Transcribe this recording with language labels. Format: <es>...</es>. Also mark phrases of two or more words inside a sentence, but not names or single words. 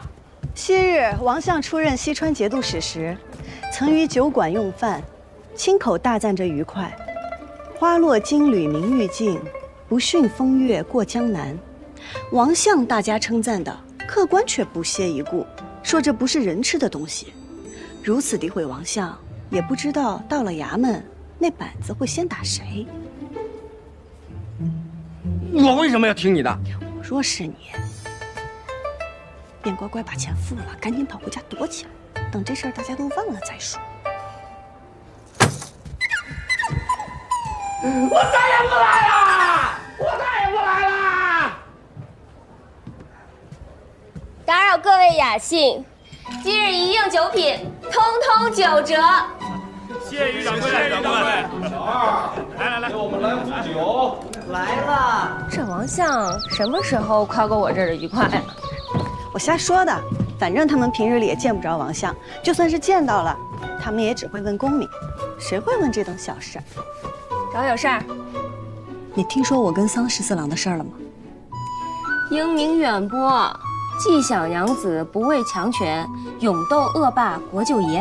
<zh>昔日王相出任西川節度使時，曾於酒館用飯，親口大讚着愉快。花落金縷明玉鏡，不遜風月過江南。王相大家稱讚的，客官卻不屑一顧，說這不是人吃的東西。如此詆毀王相，也不知道到了衙門，那板子會先打誰。我為什麼要聽你的？若是你，便乖乖把錢付了，趕緊跑回家躲起來，等這事兒大家都忘了再說。我再也不來了！我再也不來了！打擾各位雅興，今日一應酒品，通通9折。謝於掌櫃，謝於掌櫃。小二，來，給我們來壺酒。來了。這王相什麼時候誇過我這兒的愉快啊？我瞎說的，反正他們平日裡也見不着王相，就算是見到了，他們也只會問功名。誰會問這種小事？找我有事兒？你聽說我跟桑十四郎的事兒了嗎？英明遠播，紀曉娘子不畏強權，勇斗惡霸国舅爺。</zh>